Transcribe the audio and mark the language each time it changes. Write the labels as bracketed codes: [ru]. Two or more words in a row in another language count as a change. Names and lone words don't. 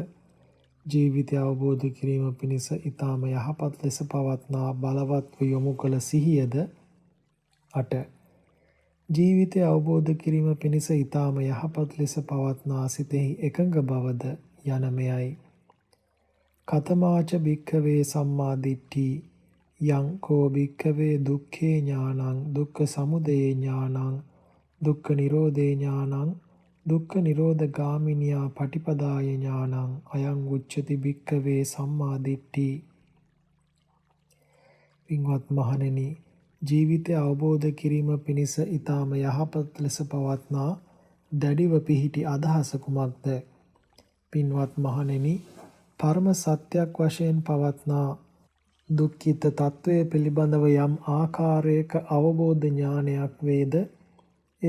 [si] ජීවිතය අවබෝධ කිරීම පිණිස ඊටම යහපත් ලෙස පවත්නා බලවත් යොමු කළ සිහියද. 8. ජීවිතය අවබෝධ කිරීම පිණිස ඊටම යහපත් ලෙස පවත්නා සිතෙහි එකඟ බවද යන මෙයයි. [pi] කතමාච භික්ඛවේ සම්මා දිට්ඨි යං කෝ භික්ඛවේ දුක්ඛේ ඥානං දුක්ඛ සමුදය ඥානං දුක්ඛ නිරෝධේ ඥානං දුක්ඛ නිරෝධ ගාමිනියා පටිපදාය ඥානං අයං උච්චති භික්ඛවේ සම්මා දිට්ඨි. [si] පින්වත් මහණෙනි, ජීවිතය අවබෝධ කිරීම පිණිස ඊටම යහපත් ලෙස පවත්නා දැඩිව පිහිටි අදහස කුමක්ද? පින්වත් මහණෙනි, පරම සත්‍යයක් වශයෙන් පවත්නා දුක්ඛිත තත්වය පිළිබඳව යම් ආකාරයක අවබෝධ ඥානයක් වේද, ඒ